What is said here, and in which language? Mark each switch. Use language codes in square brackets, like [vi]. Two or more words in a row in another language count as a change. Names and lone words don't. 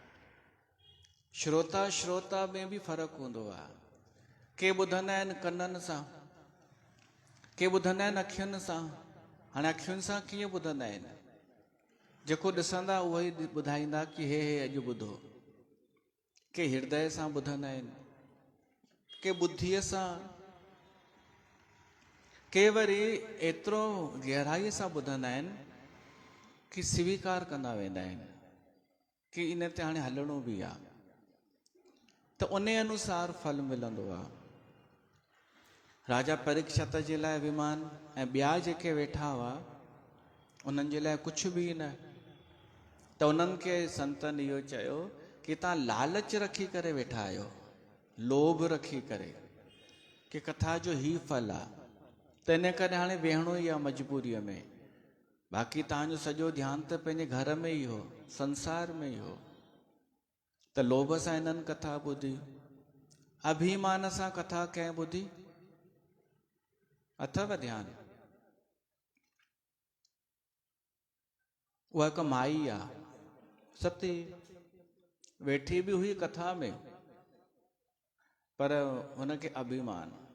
[sd] श्रोता में बि फ़र्क़ु हूंदो आहे। के ॿुधंदा आहिनि कननि सां, के ॿुधंदा आहिनि अखियुनि सां। हाणे अखियुनि सां कीअं ॿुधंदा आहिनि? जेको ॾिसंदा उहो ई ॿुधाईंदा कि हे अॼु ॿुधो। के हृदय सां ॿुधंदा आहिनि, के ॿुद्धीअ सां, के वरी एतिरो गहराईअ सां ॿुधंदा आहिनि कि स्वीकार कंदा वेंदा आहिनि कि इन ते हाणे हलणो बि आहे। त उन अनुसार फल मिलंदो आहे। राजा परीक्षित जे लाइ विमान ऐं ॿिया जेके वेठा हुआ उन्हनि जे लाइ कुझु बि न। त उन्हनि खे संतनि इहो चयो कि तव्हां लालच रखी करे वेठा आहियो, लोभ रखी करे कि कथा जो ही फल आहे, त इन करे हाणे वेहणो ई आहे मजबूरीअ में। बाक़ी तव्हांजो सॼो ध्यानु त पंहिंजे घर में ई हो, संसार में ई हो। त लोभ सां इन्हनि कथा ॿुधी, अभिमान सां कथा कंहिं ॿुधी? अथव ध्यानु? उहा हिकु माई आहे, सती, वेठी बि हुई कथा में, पर हुनखे अभिमान